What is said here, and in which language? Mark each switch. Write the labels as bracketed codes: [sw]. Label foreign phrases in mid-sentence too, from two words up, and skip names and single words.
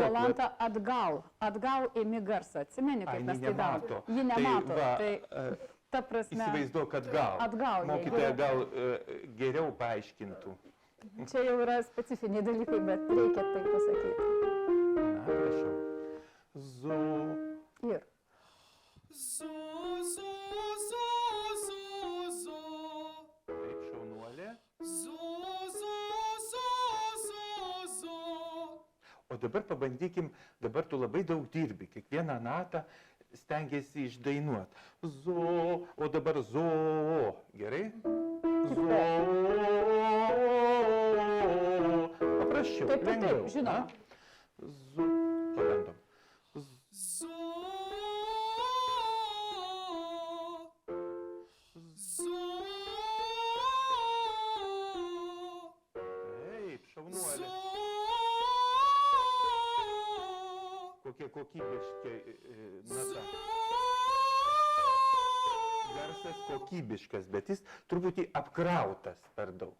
[lt] Jolanta atgal ėmi garsą. Atsimeni, kaip mes tai darom? Ji nemato. Tai ta prasme. Įsivaizduok atgal. Atgal. Mokytoja gal geriau paaiškintų. Čia jau yra specifiniai dalykai, bet reikia tai pasakyti. Na, prašau. Zo. Ir. Zo, zo, zo, zo, zo. Taip, šaunuolė. Zo, zo, zo, zo, zo. O dabar pabandykim, dabar tu labai daug dirbi, kiekvieną natą stengiasi išdainuot. Zo, o dabar zo, gerai? Zo. Paprasčiau, Taip, lengviau. žinoma. Zo, pabandom. Zo. Zo. Taip, šaunuolė. Zo. Kokie kokybiški nata. Garsas kokybiškas, bet jis truputį apkrautas per daug.